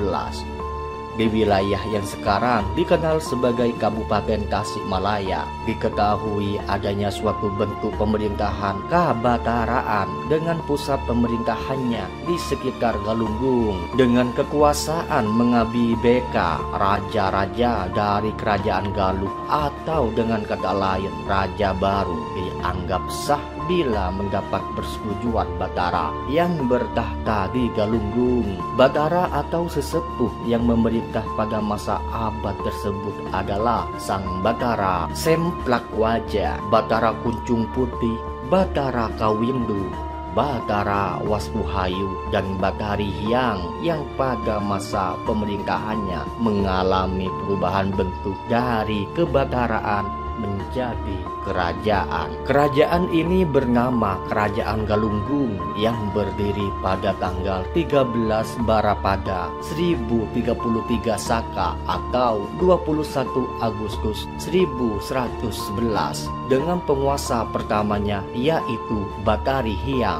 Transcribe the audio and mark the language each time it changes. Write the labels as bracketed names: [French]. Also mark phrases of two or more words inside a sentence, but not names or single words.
[Indonesian] Di wilayah yang sekarang dikenal sebagai Kabupaten Tasikmalaya, diketahui adanya suatu bentuk pemerintahan kabataraan dengan pusat pemerintahannya di sekitar Galunggung, dengan kekuasaan mengabdi beka raja-raja dari kerajaan Galuh, atau dengan kata lain raja baru dianggap sah bila mendapat persetujuan Batara yang bertahta di Galunggung. Batara atau sesepuh yang memerintah pada masa abad tersebut adalah Sang Batara Semplak Wajah, Batara Kuncung Putih, Batara Kawindu, Batara Waspuhayu, dan Batari Hyang yang pada masa pemerintahannya mengalami perubahan bentuk dari kebataraan menjadi kerajaan. Kerajaan ini bernama Kerajaan Galunggung yang berdiri pada tanggal 13 Barapada 1033 Saka atau 21 Agustus 1111 dengan penguasa pertamanya yaitu Batari Hyang.